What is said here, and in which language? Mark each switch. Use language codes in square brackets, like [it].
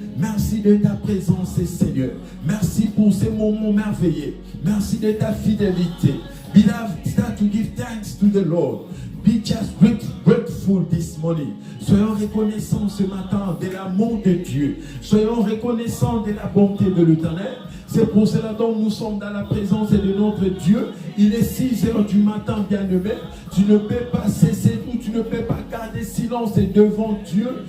[fr] Merci de ta présence, Seigneur. Merci pour ces moments merveilleux. Merci de ta fidélité. [en] Beloved, start to give thanks to the Lord. Be just grateful this morning. [fr] Soyons reconnaissants ce matin de l'amour de Dieu. Soyons reconnaissants de la bonté de l'Éternel. C'est pour cela dont nous sommes dans la présence de notre Dieu. Il est 6 heures du matin, bien-aimé. Tu ne peux pas cesser ou tu ne peux pas garder silence devant Dieu.